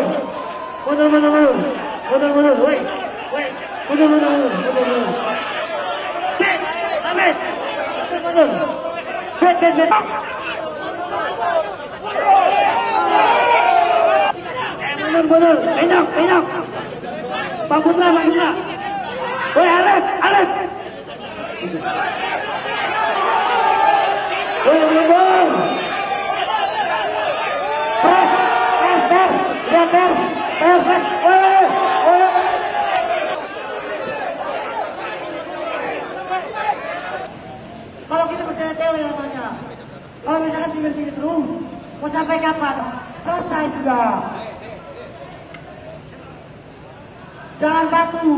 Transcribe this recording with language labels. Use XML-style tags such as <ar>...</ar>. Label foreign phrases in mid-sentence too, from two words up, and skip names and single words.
<id>Mundur, mundur, mundur. Mundur, mundur.</id> <en>Wait, wait.</en> <id>Mundur, mundur, mundur. Mundur, mundur. Bet, Ahmed. Mundur, mundur. Bet, bet, bet. Mundur, mundur. Enak, enak. Pak Putra, Pak Putra. Woi, Alex, Alex. Woi, mundur. Pres, pres, pres. Ya, pres, pres, pres. Woi, woi. Kalau kita bertele-tele namanya. Kalau misalkan gini terus, mau sampai kapan? Selesai sudah. Jangan baku.</id>